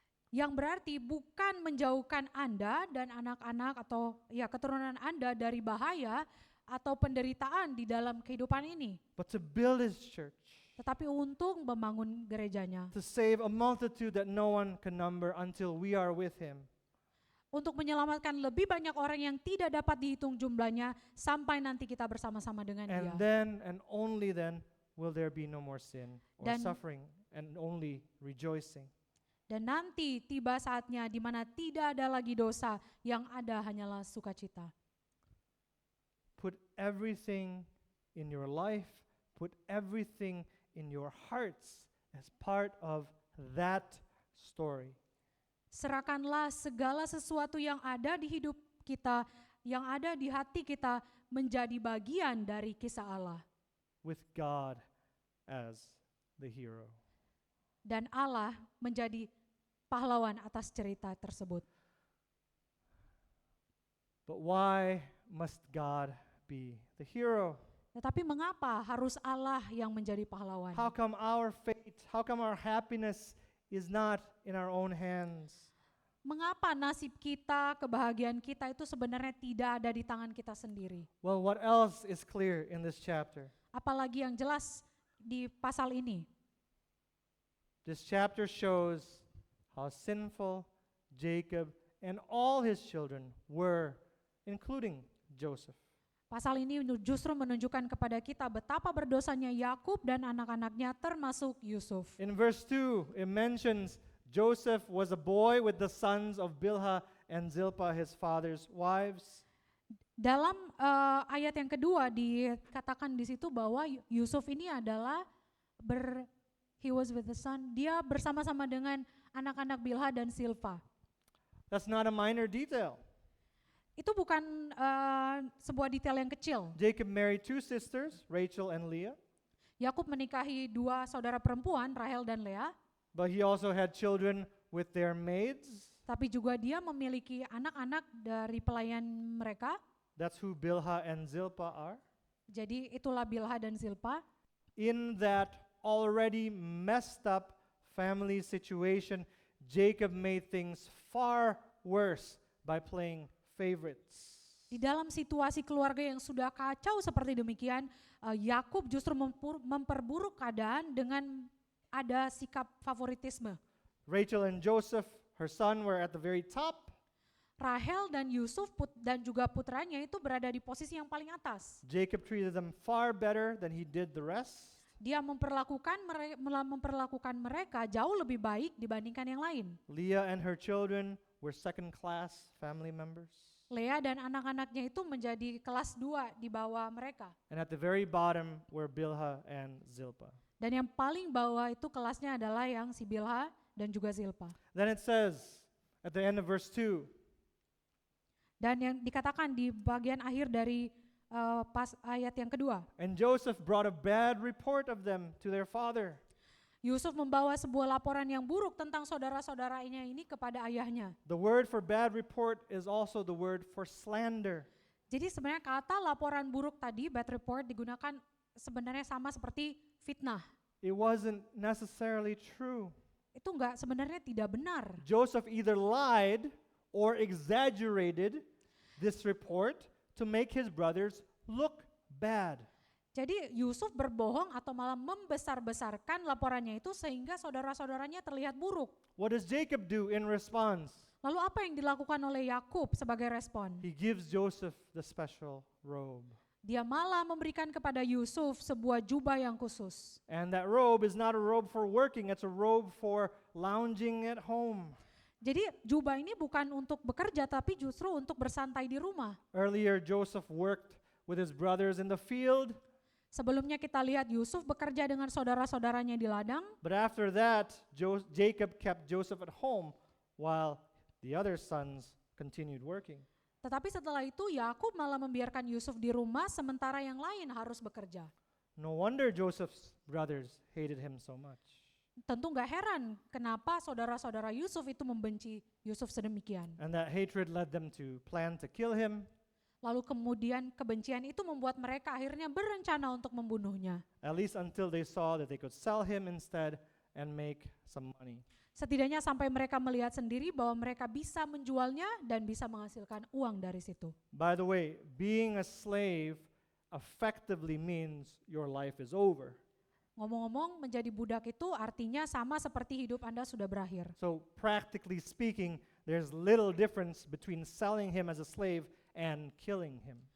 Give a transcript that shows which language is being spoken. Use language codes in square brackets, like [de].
[id] Yang berarti bukan menjauhkan Anda dan anak-anak atau keturunan Anda dari bahaya atau penderitaan di dalam kehidupan ini. [en] But to build his church, [id] Tetapi untuk membangun gerejanya. [en] to save a multitude that no one can number until we are with him. [id] Untuk menyelamatkan lebih banyak orang yang tidak dapat dihitung jumlahnya sampai nanti kita bersama-sama dengan [en] And [id] Dia. [en] then and only then will there be no more sin or [id] Dan- [en] suffering and only rejoicing. [id] Dan nanti tiba saatnya di mana tidak ada lagi dosa, yang ada hanyalah sukacita. [en] Put everything in your life, put everything in your hearts as part of that story. [id] Serahkanlah segala sesuatu yang ada di hidup kita, yang ada di hati kita, menjadi bagian dari kisah Allah. [en] With God as the hero. [id] Dan Allah menjadi pahlawan atas cerita tersebut. [en] But why must God be the hero? [id] Tetapi mengapa harus Allah yang menjadi pahlawan? [en] How come our fate, how come our happiness is not in our own hands? [id] Mengapa nasib kita, kebahagiaan kita itu sebenarnya tidak ada di tangan kita sendiri? [en] Well, what else is clear in this chapter? [id] Apalagi yang jelas di pasal ini. [en] This chapter shows how sinful Jacob and all his children were, including Joseph. [id] Pasal ini justru menunjukkan kepada kita betapa berdosanya Yakub dan anak-anaknya termasuk Yusuf. [en] In verse 2, it mentions Joseph was a boy with the sons of Bilhah and Zilpah, his father's wives. [id] Dalam ayat yang kedua dikatakan di situ bahwa Yusuf ini adalah [en] he was with the son, [id] dia bersama-sama dengan anak-anak Bilha dan Silpa. [en] That's not a minor detail. [id] Itu bukan sebuah detail yang kecil. [en] Jacob married two sisters, Rachel and Leah, [id] Yakub menikahi dua saudara perempuan, Rahel dan Lea, [en] but he also had children with their maids. [id] tapi juga dia memiliki anak-anak dari pelayan mereka. [en] That's who Bilhah and Zilpah are. [id] Jadi itulah Bilha dan Zilpa. [en] In that already messed up family situation, Jacob made things far worse by playing favorites. [id] Di dalam situasi keluarga yang sudah kacau seperti demikian, Yakub justru memperburuk keadaan dengan ada sikap favoritisme. [en] Rachel and Joseph, her son, were at the very top. [id] Rahel dan Yusuf dan juga putranya itu berada di posisi yang paling atas. [en] Jacob treated them far better than he did the rest. [id] Dia memperlakukan mereka jauh lebih baik dibandingkan yang lain. [en] Leah and her children were second-class family members. [id] Lea dan anak-anaknya itu menjadi kelas 2 di bawah mereka. [en] And at the very bottom were Bilhah and Zilpah. [id] Dan yang paling bawah itu kelasnya adalah yang si Bilha dan juga Zilpa. [en] Then it says at the end of verse 2, [id] Dan yang dikatakan di bagian akhir dari pas ayat yang kedua, [en] and Joseph brought a bad report of them to their father. [id] Yusuf membawa sebuah laporan yang buruk tentang saudara-saudaranya ini kepada ayahnya. [en] The word for bad report is also the word for slander. [id] Jadi sebenarnya kata laporan buruk tadi, [en] bad report, [id] digunakan sebenarnya sama seperti fitnah. [en] It wasn't necessarily true. [id] Itu sebenarnya tidak benar. [en] Joseph either lied or exaggerated this report to make his brothers look bad. [id] Jadi Yusuf berbohong atau malah membesar-besarkan laporannya itu sehingga saudara-saudaranya terlihat buruk. [en] What does Jacob do in response? [id] Lalu apa yang dilakukan oleh Yakub sebagai respon? [en] He gives Joseph the special robe. [id] Dia malah memberikan kepada Yusuf sebuah jubah yang khusus. [en] And that robe is not a robe for working, it's a robe for lounging at home. [id] Jadi jubah ini bukan untuk bekerja tapi justru untuk bersantai di rumah. [en] Earlier, Joseph worked with his brothers in the field, [id] Sebelumnya kita lihat Yusuf bekerja dengan saudara-saudaranya di ladang, [en] but after that, Jacob kept Joseph at home while the other sons continued working. [id] tetapi setelah itu Yakub malah membiarkan Yusuf di rumah sementara yang lain harus bekerja. [en] No wonder Joseph's brothers hated him so much. [id] Tentu gak heran kenapa saudara-saudara Yusuf itu membenci Yusuf sedemikian. [en] And that hatred led them to plan to kill him, [id] Lalu kemudian kebencian itu membuat mereka akhirnya berencana untuk membunuhnya. [en] at least until they saw that they could sell him instead and make some money. [id] Setidaknya sampai mereka melihat sendiri bahwa mereka bisa menjualnya dan bisa menghasilkan uang dari situ. [en] By the way, being a slave effectively means your life is over. [id] Ngomong-ngomong, menjadi budak itu artinya sama seperti hidup Anda sudah berakhir. [en] So practically speaking, there's little difference between selling him as a slave and killing him.